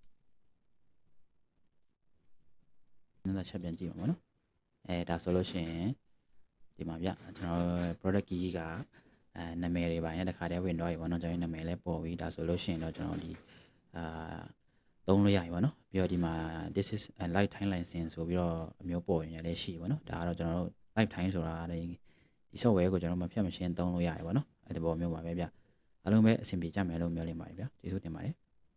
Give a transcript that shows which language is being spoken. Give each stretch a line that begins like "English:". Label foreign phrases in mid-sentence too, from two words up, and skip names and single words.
Burmese: တစ်ချက်ပြန်ကြည့်ပါမယ်နော်ဒါဆိုလို့ရှိရင်ဒီမှာဗျကျွန်တော် product key ကနာမည်တွေပါရင်တခါတည်းဝင်တော့ပြီပေါ့နော်ကျွန်တော်နာမည်လည်းပေါ်ပြီဒါဆိုလို့ရှိရင်တော့ကျွန်တော်ဒီသုံးလို့ရပြီပေါ့နော်ပြီးတော့ဒီမှာ
English: this is a lifetime license
Burmese: ဆိုပြီးတော့အမျိုးပေါ်နေလည်းရှိပေါ့နော်ဒါကတော့ကျွန်တော်တို့ lifetime ဆိုတာဒီ software ကိုကျွန်တော်မဖြတ်မရှင်းသုံးလို့ရတယ်ပေါ့နော်အဲ့ဒီပေါ်မျိုးပါပဲဗျအားလုံးပဲအဆင်ပြေကြမယ်လို့မျှော်လင့်ပါတယ်ဗျကျေးဇူးတင်ပါတယ်